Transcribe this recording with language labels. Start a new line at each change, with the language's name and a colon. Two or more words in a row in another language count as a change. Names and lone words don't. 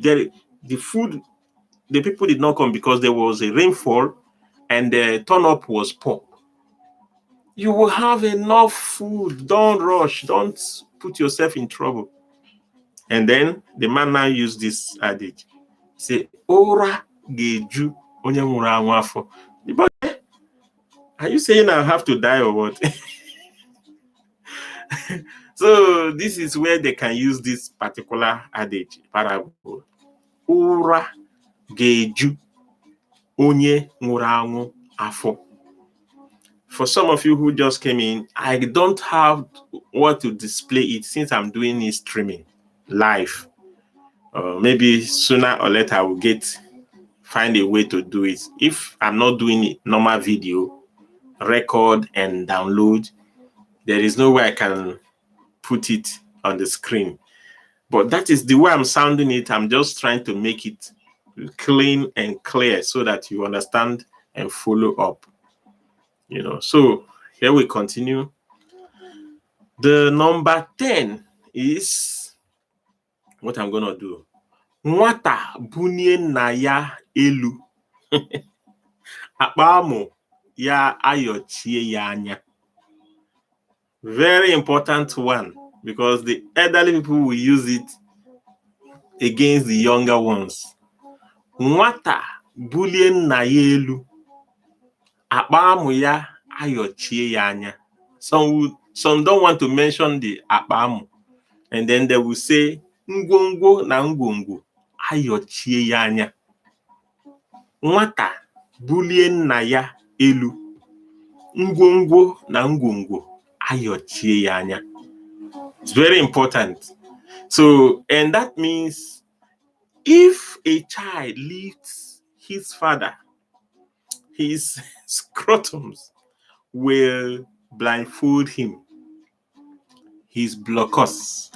English: The people did not come because there was a rainfall and the turn-up was poor. You will have enough food. Don't rush. Don't put yourself in trouble. And then the man now used this adage. He said,
Igbo: Ora geju onye nwụrụ anwụ afọ.
English: But are you saying I have to die or what? So this is where they can use this particular adage, parable.
Igbo: Ora geju onye nwụrụ anwụ afọ.
English: For some of you who just came in, I don't have what to display it since I'm doing this streaming live. Maybe sooner or later I will find a way to do it. If I'm not doing it, normal video, record and download, there is no way I can put it on the screen. But that is the way I'm sounding it. I'm just trying to make it clean and clear so that you understand and follow up. So here we continue. The number 10 is what I'm gonna do.
Igbo: Nwata bunye nna ya elu. Akpa amụ ya ayochie ya anya.
English: Very important one, because the elderly people will use it against the younger ones.
Igbo: Nwata bulie nna ya elu. Akpa amụ ya ayochie ya anya.
English: Some don't want to mention the
Igbo: akpa amụ,
English: and then they will say
Igbo: ngwongwo na ngwongwo ayochie ya anya. Nwata bulie nna ya elu. Ngwongwo na ngwongwo ayochie ya anya.
English: It's very important. So, and that means if a child lifts his father, his scrotums will blindfold him. His blockers.